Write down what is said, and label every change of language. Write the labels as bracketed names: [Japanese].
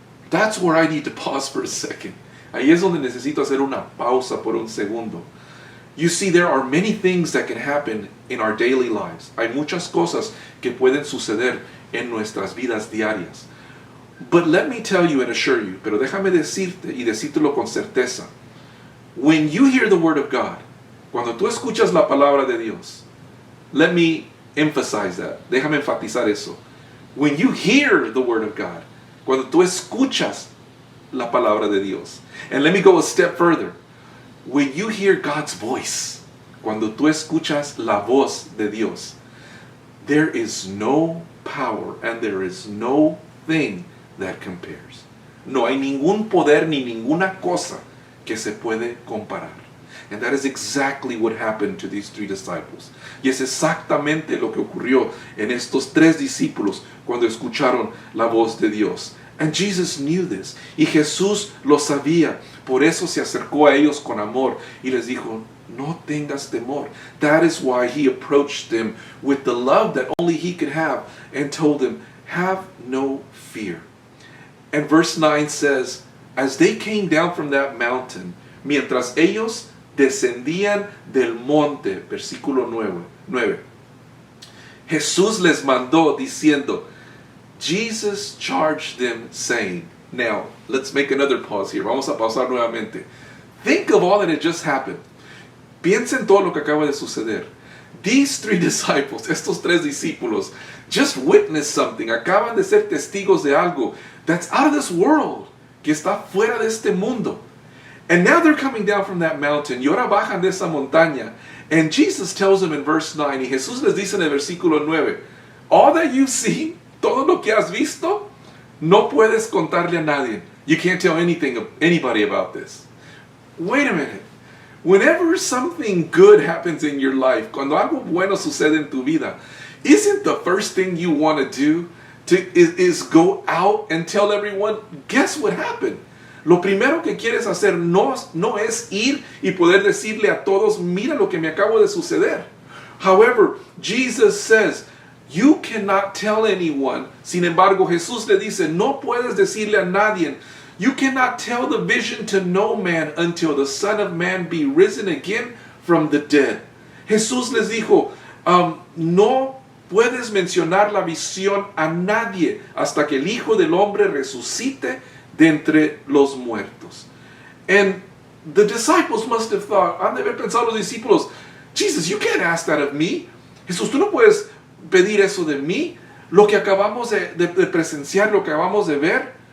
[English] That's where I need to pause for a second. [Spanish] Ahí es donde necesito hacer una pausa por un segundo. [English] You see, there are many things that can happen in our daily lives. [Spanish] Hay muchas cosas que pueden suceder en nuestras vidas diarias. [English] But let me tell you and assure you, [Spanish] pero déjame decirte y decírtelo con certeza. [English] When you hear the word of God, [Spanish] cuando tú escuchas la palabra de Dios, [English] let me emphasize that. [Spanish] Déjame enfatizar eso. [English] When you hear the word of God, [Spanish] cuando tú escuchas la palabra de Dios. [English] And let me go a step further. When you hear God's voice, [Spanish] cuando tú escuchas la voz de Dios, [English] there is no power and there is no thing that compares. [Spanish] No hay ningún poder ni ninguna cosa que se puede comparar. [English] And that is exactly what happened to these 3 disciples. [Spanish] Y es exactamente lo que ocurrió en estos 3 discípulos cuando escucharon la voz de Dios. [English] And Jesus knew this. [Spanish] Y Jesús lo sabía. Por eso se acercó a ellos con amor y les dijo, no tengas temor. [English] That is why he approached them with the love that only he could have and told them, have no fear. And verse 9 says, as they came down from that mountain, [Spanish] mientras ellos descendían del monte, versículo 9, Jesús les mandó diciendo, [English] Jesus charged them saying, now, let's make another pause here. [Spanish] Vamos a pausar nuevamente. [English] Think of all that had just happened. [Spanish] Piensa en todo lo que acaba de suceder. [English] These 3 disciples, [Spanish] estos 3 discípulos, [English] just witnessed something. [Spanish] Acaban de ser testigos de algo [English] that's out of this world, [Spanish] que está fuera de este mundo. [English] And now they're coming down from that mountain. [Spanish] Y ahora bajan de esa montaña. [English] And Jesus tells them in verse 9, [Spanish] y Jesús les dice en el versículo 9, [English] all that you've seen, [Spanish] todo lo que has visto, no puedes contarle a nadie. [English] You can't tell anybody about this. Wait a minute. Whenever something good happens in your life, [Spanish] cuando algo bueno sucede en tu vida, [English] isn't the first thing you want to do is go out and tell everyone, guess what happened? [Spanish] Lo primero que quieres hacer no es ir y poder decirle a todos, mira lo que me acabo de suceder. [English] However, Jesus says, you cannot tell anyone. [Spanish] Sin embargo, Jesús le dice, no puedes decirle a nadie. [English] You cannot tell the vision to no man until the Son of Man be risen again from the dead. [Spanish] Jesús les dijo, no puedes mencionar la visión a nadie hasta que el Hijo del Hombre resucite de entre los muertos. [English] And the disciples must have thought, [Spanish] han de haber pensado los discípulos, [English] Jesus, you can't ask that of me. [Spanish] Jesús, tú no puedes pedir eso de mí. Lo que acabamos de presenciar, lo que acabamos de ver.